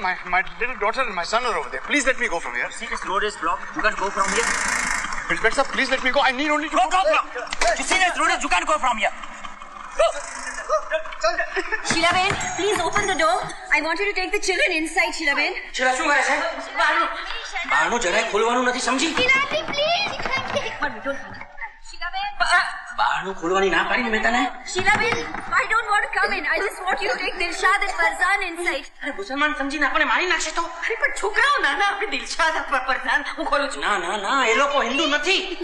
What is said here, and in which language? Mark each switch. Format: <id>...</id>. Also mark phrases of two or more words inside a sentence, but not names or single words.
<en>My little daughter and my son are over there. Please let me go from here. See, this road is blocked. You can't go from here. Inspector, please let me go. I need only to go from here. You see this road is, you can't go from here. Sheila Ben, please open the door. I want you to take the children inside, Sheila Ben. Sheila,</en> <gu>શું કરે છે? બહારનું જરાય ખોલવાનું નથી સમજી?</gu> <en>Sheila, please. But we don't. Sheila Ben.</en> <gu>બહારનું ખોલવાની ના પાડી ને મેં તને.</gu> <en>Sheila Ben, I don't want to come in. I just want you to take Dilshad and Farzan inside.</en> <gu>અરે મુસલમાન સમજીને આપણને મારી નાખશે તો. અરે પણ છોકરાઓ નાના આપણે દિલશાદ ફરઝાન હું ખોલું છું. ના ના ના એ લોકો હિન્દુ નથી.</gu>